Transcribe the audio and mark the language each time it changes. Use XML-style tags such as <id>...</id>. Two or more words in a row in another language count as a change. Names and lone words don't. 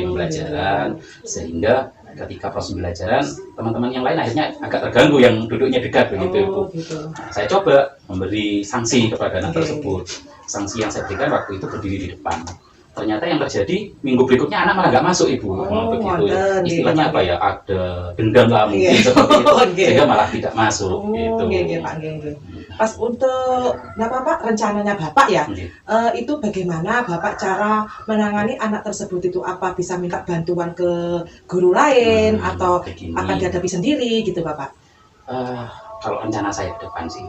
<id>pembelajaran, sehingga ketika proses pembelajaran teman-teman yang lain akhirnya agak terganggu yang duduknya dekat begitu Ibu. Gitu. Nah, saya coba memberi sanksi kepada anak Oke. tersebut. Sanksi yang saya berikan waktu itu berdiri di depan. Ternyata yang terjadi minggu berikutnya anak malah nggak masuk Ibu. Oh, Begitu. wonten, Istilahnya gitu. apa ya? Ada dendam lah mungkin Iya. seperti itu. Oke. Sehingga malah tidak masuk Oh, gitu. nggih Pak nggih. Pas untuk Pak rencananya Bapak ya, Nggih. itu bagaimana Bapak cara menangani anak tersebut itu, apa bisa minta bantuan ke guru lain atau begini. akan dihadapi sendiri gitu Bapak? Kalau rencana saya ke depan sih,</id>